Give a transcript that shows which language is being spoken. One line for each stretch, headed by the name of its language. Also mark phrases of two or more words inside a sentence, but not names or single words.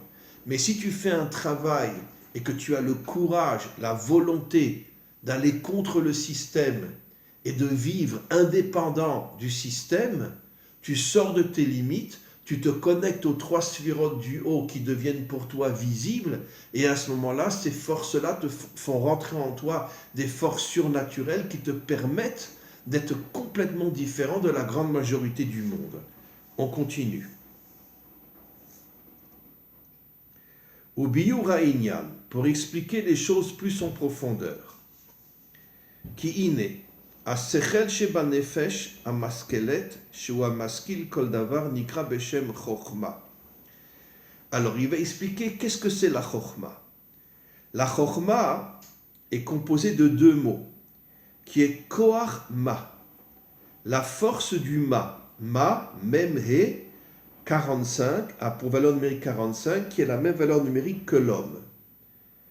French: Mais si tu fais un travail et que tu as le courage, la volonté d'aller contre le système et de vivre indépendant du système, tu sors de tes limites, tu te connectes aux 3 sphirotes du haut qui deviennent pour toi visibles, et à ce moment-là, ces forces-là te font rentrer en toi des forces surnaturelles qui te permettent d'être complètement différent de la grande majorité du monde. On continue.
Hebrew: ובביאור ענין,
French: pour expliquer les choses plus en profondeur.
Hebrew: כי הנה, השכל שבנפש המשכלת, שהוא המשכיל כל דבר נקרא בשם חכמה.
French: Alors, il va expliquer qu'est-ce que c'est la chokhma. La chokhma est composée de 2 mots, qui est
Hebrew: כח מה,
French: la force du ma,
Hebrew: מם הא,
French: 45, a pour valeur numérique 45, qui est la même valeur numérique que l'homme.